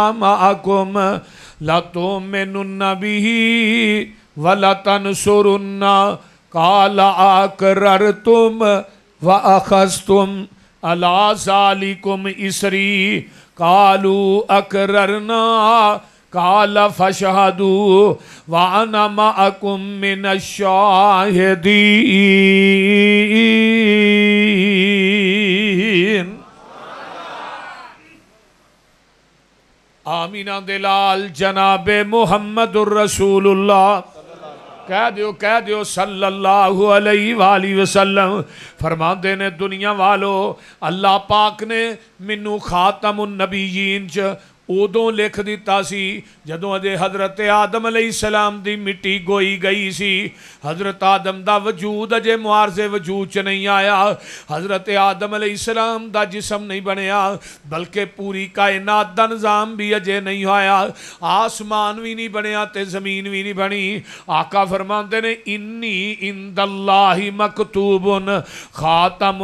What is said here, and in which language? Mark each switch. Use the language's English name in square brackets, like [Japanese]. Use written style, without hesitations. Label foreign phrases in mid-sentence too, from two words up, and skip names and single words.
[Arabic] مَعَكُمْ لَتُؤْمِنُنَّ بِهِ وَلَتَنصُرُنَّهُ قَالَ أَقْرَرْتُمْ وَأَخَذْتُمْ عَلَىٰ ذَلِكُمْ إِصْرِي قَالُوا أَقْرَرْنَا قَالَ فَاشْهَدُوا وَأَنَا مَعَكُمْ مِنَ الشَّاهِدِينَ. [Punjabi] آمینہ دلال جناب محمد الرسول اللہ کہہ دیو صلی اللہ علیہ وآلہ وسلم فرماندے نے دنیا والو اللہ پاک نے منو خاتم النبیین چ ادوں لکھ دیتا سی جدوں اجے حضرت آدم علیہ السلام دی مٹی گوئی گئی سی حضرت آدم دا وجود اجے معارض وجود چ نہیں آیا حضرت آدم علیہ السلام دا جسم نہیں بنیا بلکہ پوری کائنات دا نظام بھی اجے نہیں ہویا آسمان بھی نہیں بنیا تے زمین بھی نہیں بنی آقا فرماندے نے [Arabic] انی عند اللہ مکتوب خاتم